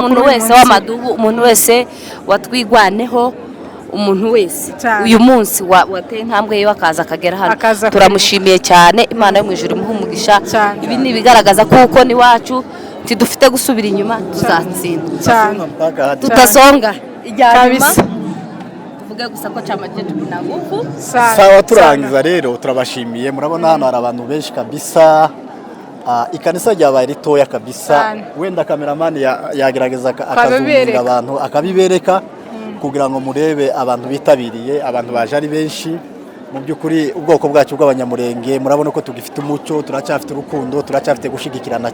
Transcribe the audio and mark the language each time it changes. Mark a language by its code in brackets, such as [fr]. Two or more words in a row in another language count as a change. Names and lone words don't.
[rw] umuntu wese w'amadubu umuntu wese watwigwaneho umuntu wese uyu munsi wateye intambwe yiwe akaza akagera hano turamushimiye cyane Imana yo mu ijuru imuha umugisha ibi ni ibigaragaza kuko ni wacu tidufite gusubira inyuma tuzatsinda tutasonga ijyanyuma gusa ko [sw] chama chetu kina nguvu [rw] sawa turangiza rero turabashimiye murabona hano hari abantu benshi kabisa ikanisa ryabaye ritoya kabisa wenda kameramani yagerageza akazuminga abantu akabibereka kugira ngo murebe abantu bitabiriye abantu baje ari benshi mu by'ukuri ubwoko bwacu bw'abanyamurenge murabona ko tugifite umucyo turacyafite urukundo turacyafite gushigikirana